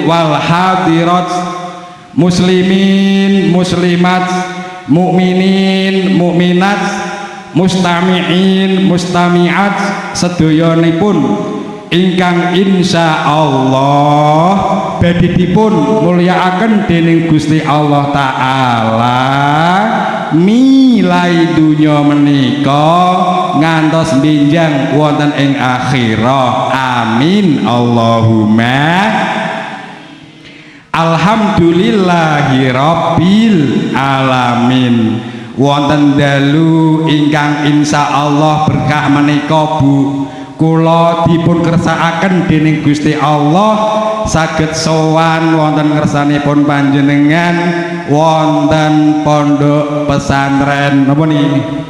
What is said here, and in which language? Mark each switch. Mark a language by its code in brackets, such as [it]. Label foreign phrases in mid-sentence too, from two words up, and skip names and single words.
[ar] والحاضرات، مسلمين مسلمات، مؤمنين مؤمنات، مستمعين مستمعات [jv] sedoyonipun ingkang insyaallah badhe dipun mulyakaken dening Gusti Allah taala milai dunya menika ngantos benjang wonten ing akhirah. [ar] آمين اللهم. الحمد لله رب العالمين. [jv] Wonten dalu ingkang insyaallah berkah menika Bu kula dipun kersakaken dening Gusti Allah saged sowan wonten ngersanipun panjenengan wonten pondok pesantren napa niki?